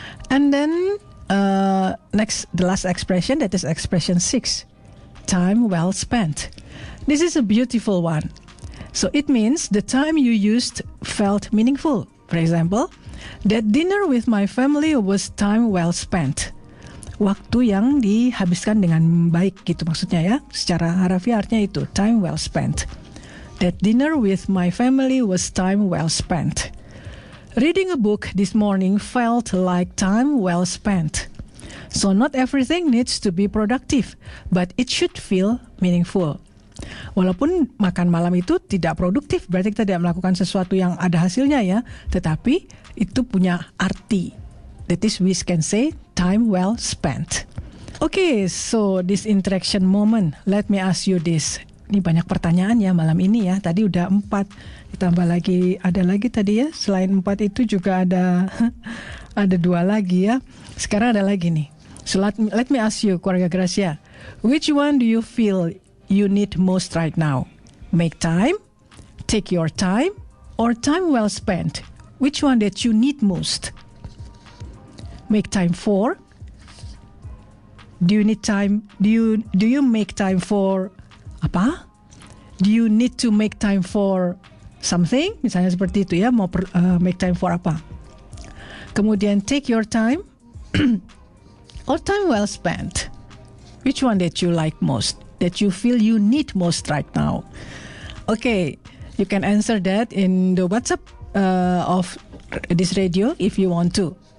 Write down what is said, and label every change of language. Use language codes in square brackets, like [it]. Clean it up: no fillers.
[en] And then the last expression, that is expression 6, time well spent. This is a beautiful one. So it means the time you used felt meaningful. For example, that dinner with my family was time well spent. [id] Waktu yang dihabiskan dengan baik gitu maksudnya ya. Secara harafiah artinya itu, [en] time well spent. That dinner with my family was time well spent. Reading a book this morning felt like time well spent. So not everything needs to be productive, but it should feel meaningful. [id] Walaupun makan malam itu tidak produktif, berarti kita tidak melakukan sesuatu yang ada hasilnya ya, tetapi itu punya arti. [en] That is, we can say time well spent. Okay, so this interaction moment, let me ask you this. [id] Ini banyak pertanyaan ya malam ini ya. Tadi udah 4, ditambah lagi, ada lagi tadi ya. Selain 4 itu juga ada ada 2 lagi ya. Sekarang ada lagi nih. [en] So let me ask you, [id] keluarga Gracia, [en] which one do you feel you need most right now? Make time, take your time, or time well spent? Which one that you need most? Make time for? Do you need time? Do you make time for apa? Do you need to make time for something? [id] Misalnya seperti itu ya, mau [en] make time for [id] apa? [en] Kemudian take your time or time well spent? Which one that you like most? That you feel you need most right now? Okay, you can answer that in the WhatsApp of this radio if you want to.